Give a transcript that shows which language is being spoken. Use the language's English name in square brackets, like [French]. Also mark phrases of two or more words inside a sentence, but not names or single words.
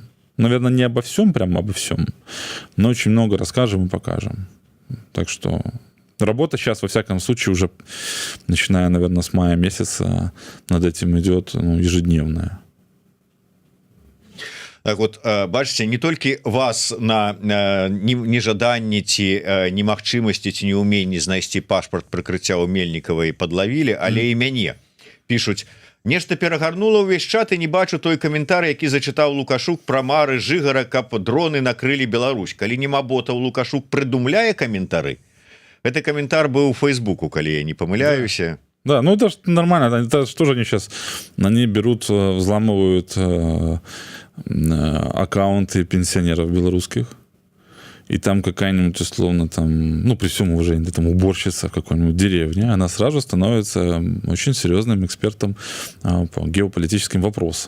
[Russian] Наверное, не обо всем, прямо обо всем, но очень много расскажем и покажем. Так что работа сейчас, во всяком случае, уже начиная, наверное, с мая месяца над этим идет, ну, ежедневная. Так вот, [Belarusian] бачыце, не толькі вас на нежаданні ці немагчымасці ці неуменні знайсці пашпарт прыкрыцця ў Мельнікавай падлавілі, але і мяне пішуць: нешта перагарнула ўвесь чат і не бачу той каментар, які зачытаў Лукашук пра мары Жыгара, каб дроны накрылі Беларусь. Калі нема ботаў, Лукашук прыдумляе каментары. Гэты каментар быў у Фейсбуку, калі я не памыляюся. [Russian] Да, ну это ж нормально. Это что же они сейчас? Они берут, взламывают аккаунты пенсионеров белорусских, и там какая-нибудь, условно, там, ну, при всем уважении, там, уборщица в какой-нибудь деревне, она сразу становится очень серьезным экспертом по геополитическим вопросам.